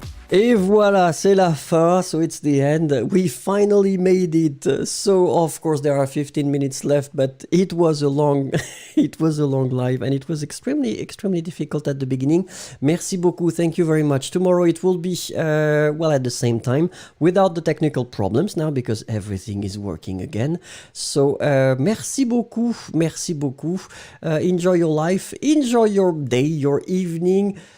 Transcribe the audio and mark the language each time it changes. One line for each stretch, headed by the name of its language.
French: Et voilà, c'est la fin,
English: so it's the end. We finally made it. So of course there are 15 minutes left, but it was a long, it was a long live, and it was extremely difficult at the beginning.
French: Merci beaucoup,
English: thank you very much. Tomorrow it will be, well, at the same time, without the technical problems now, because everything is working again.
French: So merci beaucoup, merci beaucoup.
English: Enjoy your life, enjoy your day, your evening.